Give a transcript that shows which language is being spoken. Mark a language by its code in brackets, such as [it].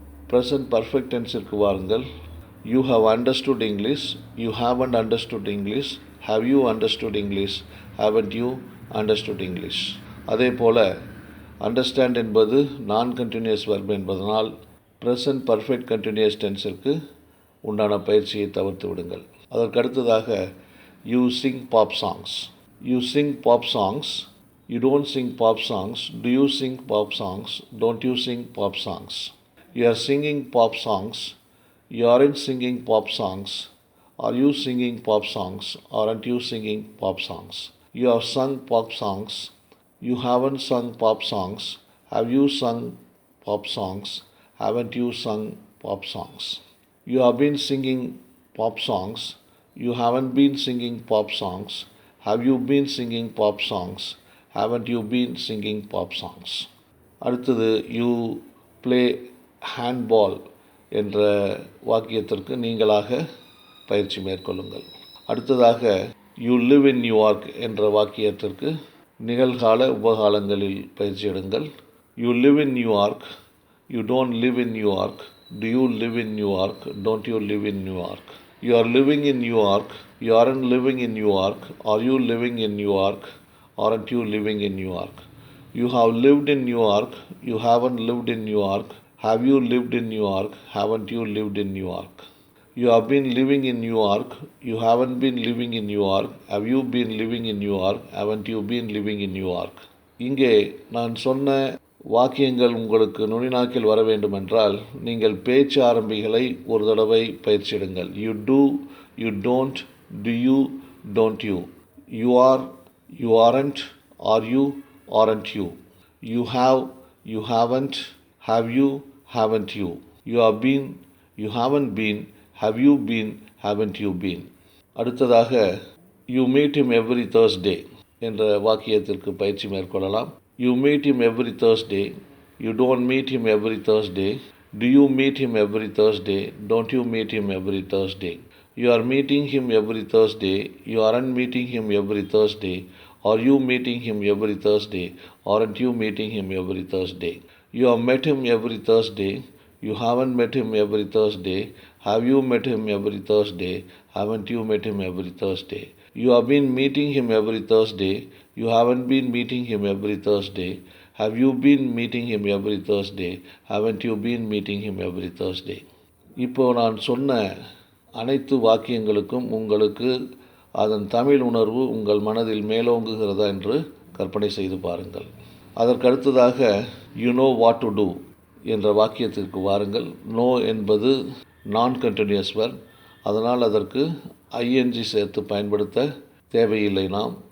[en] present perfect டென்ஸிற்கு [ta] வாருங்கள். [en] You have understood English, you haven't understood English, have you understood English, haven't you understood English. [ta] அதே போல் understand என்பது நான் continuous verb என்பதனால் present perfect continuous டென்ஸிற்கு உண்டான பயிற்சியை தவிர்த்து விடுங்கள். அதற்கடுத்ததாக [en] You sing pop songs. You sing pop songs, you don't sing pop songs, do you sing pop songs, don't you sing pop songs. You are singing pop songs, you aren't singing pop songs, are you singing pop songs, aren't you singing pop songs. You have sung pop songs, you haven't sung pop songs, have you sung pop songs, haven't you sung pop songs. You have been singing pop songs, you haven't been singing pop songs, have you been singing pop songs, haven't you been singing pop songs. [ta] அடுத்தது [en] you play handball [ta] என்ற வாக்கியத்திற்கு நீங்களாக பயிற்சி மேற்கொள்ளுங்கள். அடுத்ததாக [en] you live in New York [ta] என்ற வாக்கியத்திற்கு நிகழ்கால உபகாலங்களில் பயிற்சி எடுங்கள். [en] You live in New York, you don't live in New York, do you live in New York, don't you live in New York. You are living in New York, you aren't living in New York, are you living in New York, aren't you living in New York. You have lived in New York, you haven't lived in New York, have you lived in New York, haven't you lived in New York. You have been living in New York, you haven't been living in New York, have you been living in New York, haven't you been living in New York. [ta] இங்கே நான் சொன்ன வாக்கியங்கள் உங்களுக்கு நுனிநாக்கில் வர வேண்டுமென்றால் நீங்கள் பேச்சு ஆரம்பிகளை ஒரு தடவை பயிற்சிடுங்கள். [en] You do, you don't, do you, don't you. You are, you aren't, are you, aren't you. You have, you haven't, have you, haven't you. You have been, you haven't been, have you been, haven't you been. [ta] அடுத்ததாக [en] you meet him every Thursday [ta] என்ற வாக்கியத்திற்கு பயிற்சி மேற்கொள்ளலாம். [en] You meet him every Thursday, you don't meet him every Thursday, do you meet him every Thursday, don't you meet him every Thursday. You are meeting him every Thursday, you aren't meeting him every Thursday, are you meeting him every Thursday, aren't you meeting him every Thursday. You have met him every Thursday, you haven't met him every Thursday, have you met him every Thursday, haven't you met him every Thursday. You have been meeting him every Thursday, you haven't been meeting him every Thursday, have you been meeting him every Thursday, haven't you been meeting him every Thursday. [ta] இப்போ நான் சொன்ன அனைத்து வாக்கியங்களுக்கும் உங்களுக்கு அதன் தமிழ் உணர்வு உங்கள் மனதில் மேலோங்குகிறதா என்று கற்பனை செய்து பாருங்கள். அதற்கடுத்ததாக [en] you know what to do [ta] என்ற வாக்கியத்திற்கு வாருங்கள். நோ என்பது நான் கண்டினியூஸ் வெர்ப், அதனால் அதற்கு ஐஎன்ஜி சேர்த்து பயன்படுத்த தேவையில்லை நாம்.